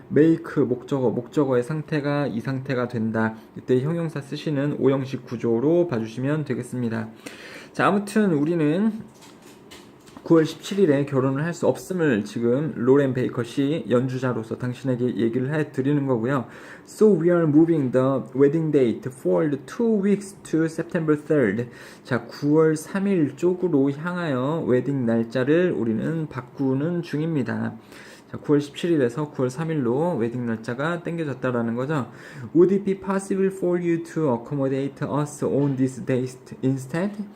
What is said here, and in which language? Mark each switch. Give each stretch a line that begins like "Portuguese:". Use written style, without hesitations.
Korean: make 목적어의 상태가 이 상태가 된다. 이때 형용사 쓰시는 오형식 구조로 봐주시면 되겠습니다. 자, 아무튼 우리는 9월 17일에 결혼을 할 수 없음을 지금 로렌 베이커 씨 연주자로서 당신에게 얘기를 해드리는 거고요.
English: So we are moving the wedding date forward 2 weeks to September 3rd.
Korean: 자, 9월 3일 쪽으로 향하여 웨딩 날짜를 우리는 바꾸는 중입니다. 자, 9월 17일에서 9월 3일로 웨딩 날짜가 당겨졌다라는 거죠.
English: Would it be possible for you to accommodate us on this date instead?